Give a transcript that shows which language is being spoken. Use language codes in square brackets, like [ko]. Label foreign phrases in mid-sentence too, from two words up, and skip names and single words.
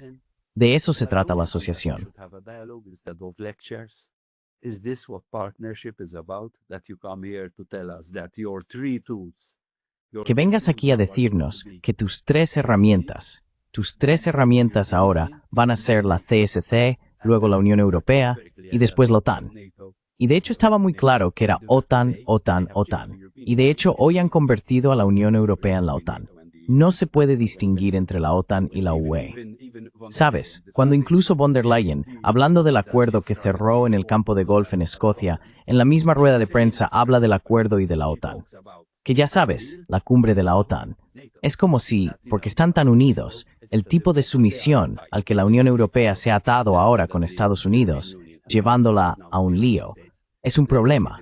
[es] De eso se trata la asociación. Que vengas aquí a decirnos que tus tres herramientas ahora van a ser la CSC, luego la Unión Europea y después la OTAN. Y de hecho estaba muy claro que era OTAN, OTAN, OTAN. Y de hecho hoy han convertido a la Unión Europea en la OTAN. No se puede distinguir entre la OTAN y la UE. ¿Sabes? Cuando incluso von der Leyen, hablando del acuerdo que cerró en el campo de golf en Escocia, en la misma rueda de prensa habla del acuerdo y de la OTAN. Que ya sabes, la cumbre de la OTAN. Es como si, porque están tan unidos, el tipo de sumisión al que la Unión Europea se ha atado ahora con Estados Unidos, llevándola a un lío, es un problema.